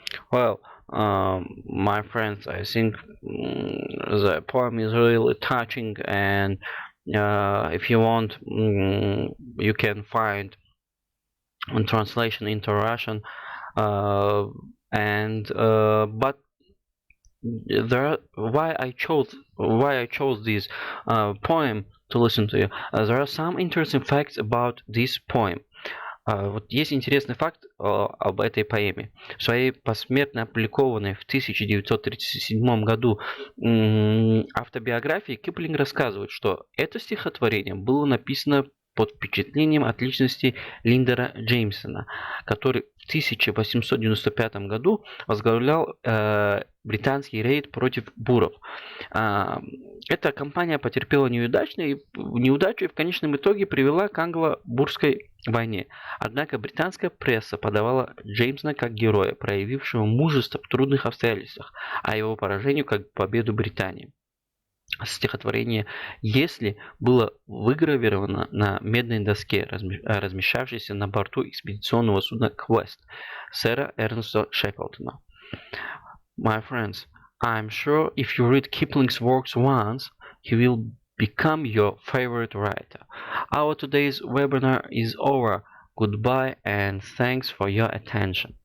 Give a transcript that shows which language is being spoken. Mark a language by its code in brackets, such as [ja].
[en] Well, my friends, I think the poem is really touching, and if you want, you can find a translation into Russian. And but why I chose this poem to listen to you. There are some interesting facts about this poem. [ru] Вот есть интересный факт об этой поэме. В своей посмертно опубликованной в 1937 году автобиографии Киплинг рассказывает, что это стихотворение было написано под впечатлением от личности Линдера Джеймсона, который в 1895 году возглавлял британский рейд против буров. Эта кампания потерпела неудачу и в конечном итоге привела к англо-бурской войне. Однако британская пресса подавала Джеймсона как героя, проявившего мужество в трудных обстоятельствах, а его поражению как победу Британии. Стихотворение «Если» было выгравировано на медной доске, размещавшейся на борту экспедиционного судна «Класс» сэра Эрнста Шеклтона. [en] My friends, I'm sure if you read Kipling's works once, he will become your favorite writer. Our today's webinar is over. Goodbye and thanks for your attention.